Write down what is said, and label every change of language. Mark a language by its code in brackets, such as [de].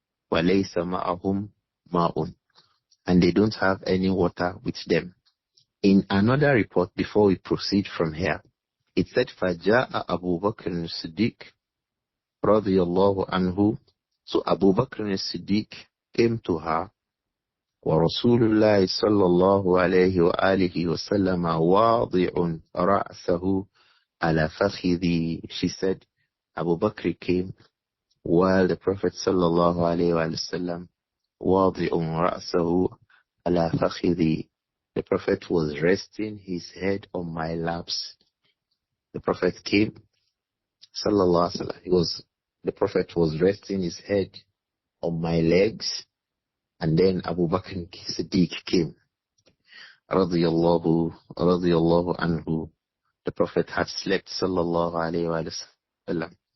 [ar] Wa laysa ma'ahum ma'un. [en] And they don't have any water with them. In another report, before we proceed from here, it said, [ar] فَجَاءَ [en] أَبُو بَكْرٍ الصِّدِّيقِ radiyallahu anhu. So Abu Bakr as-Siddiq came to her. [ar] ورسول الله صلى الله عليه وآله وسلم واضع رأسه على فخذي. [en] She said, Abu Bakr came while the Prophet صلى الله عليه وسلم [ar] واضع رأسه على فخذي. [en] The Prophet was resting his head on my laps. The Prophet came, صلى الله عليه وسلم. The Prophet was resting his head on my legs. And then Abu Bakr Siddiq came. Radiyallahu anhu. The Prophet had slept, sallallahu alayhi wa sallam.